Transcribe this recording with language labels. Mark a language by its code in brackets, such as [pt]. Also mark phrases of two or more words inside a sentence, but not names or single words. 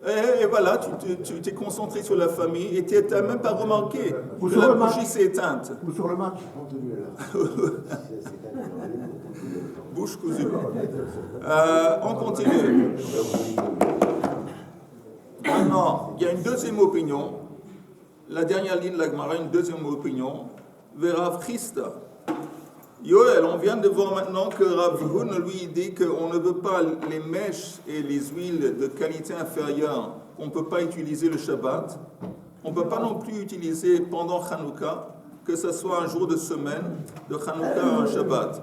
[fr] Et voilà, tu t'es concentré sur la famille et tu n'as même pas remarqué que la bougie s'est éteinte. Ou sur le match. Bouche cousue. On continue. Maintenant, il y a une deuxième opinion. La dernière ligne de la Gemara, une deuxième opinion. Rav Chisda. Yoel, on vient de voir maintenant que Rav Hun lui dit qu'on ne veut pas les mèches et les huiles de qualité inférieure, on ne peut pas utiliser le Shabbat. On ne peut pas non plus utiliser pendant Hanouka, que ce soit un jour de semaine, de Hanouka à un Shabbat.